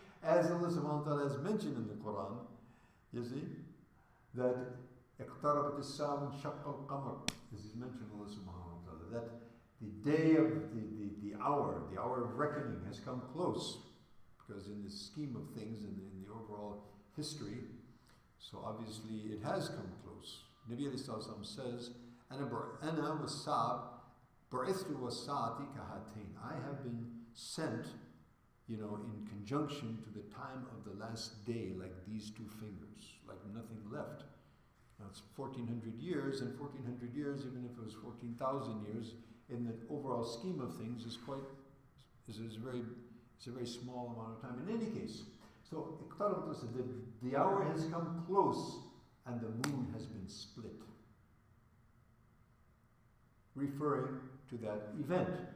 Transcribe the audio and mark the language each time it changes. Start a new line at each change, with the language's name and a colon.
English: As Allah subhanahu wa ta'ala has mentioned in the Quran, you see, that
Arabic: اقتربت الساعة وانشق القمر.
English: This is mentioned Allah subhanahu wa ta'ala, that the day of the hour of reckoning has come close. Because in the scheme of things, in the overall history, so obviously it has come close. Nabi alayhi sallam says,
Arabic: أنا والساعة بعثت والساعة كهاتين.
English: I have been sent, in conjunction to the time of the last day, like these two fingers, like nothing left. Now it's 1400 years, and 1400 years, even if it was 14,000 years, in the overall scheme of things, is a very small amount of time. In any case, so the hour has come close, and the moon has been split, referring to that event.